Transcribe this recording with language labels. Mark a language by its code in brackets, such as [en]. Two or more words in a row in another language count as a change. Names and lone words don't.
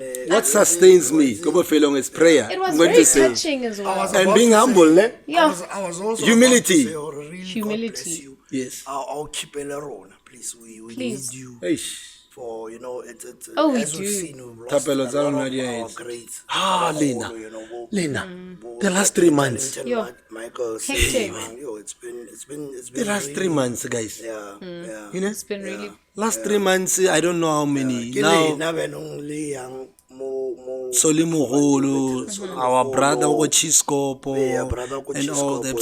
[en] What sustains me, Kobo Felong, is prayer. It was I'm going very to say. touching as well. And being humble, ne? Yeah. I was also Humility. about to say, oh, really, Humility. God bless you. Yes. I'll keep it around, please. We Please. need you Eish. for, you know, it's Oh, we as we've do. seen, we've lost [st] Tapelo [en] a [st] tsa [en] lot [st] rona [en] of [st] di a [en] our [st] etsa. [en] greats. Lena. You know, Lena, the last 3 months. Yo. Michael, Hectic. it's been The last really, 3 months, guys. yeah. You know? It's been really Last 3 months, I don't know how many. Now, Now, only young, more. Soli Mogolo, our brother Ochiscopo, and all them.